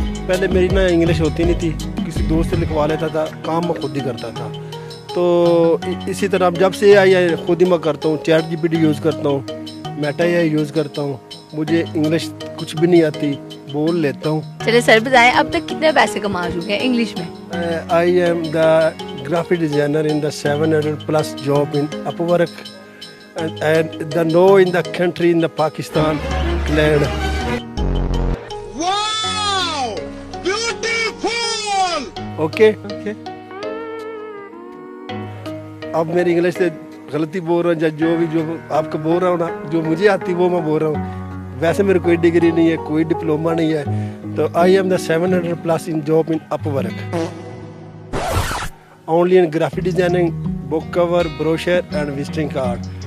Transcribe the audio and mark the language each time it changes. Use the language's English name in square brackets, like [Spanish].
[Urdu] پہلے میری نا انگلش ہوتی نہیں تھی, کسی دوست سے لکھوا لیتا تھا, کام میں خود ہی کرتا تھا. تو اسی طرح جب سے اے آئی ہے خود ہی میں کرتا ہوں, chat جی P T use کرتا ہوں, میٹا اے آئی یوز کرتا ہوں. مجھے انگلش کچھ بھی نہیں آتی, بول لیتا ہوں. چلے سر بتائیں اب تک کتنے پیسے کما چکے ہیں انگلش میں؟ [English] I am the graphic designer in the 700 plus job in Upwork and the no in the country in the Pakistan land. Wow! Beautiful! Okay. [Urdu] اب میری انگلش سے غلطی بول رہا ہوں, جو آپ کو بول رہا ہوں نا, جو مجھے آتی وہ میں بول رہا ہوں. ویسے میرے کوئی ڈگری نہیں ہے, کوئی ڈپلوما نہیں ہے, تو [English] I am the 700 plus in job in Upwork. Only in graphic designing, book cover, brochure and visiting card.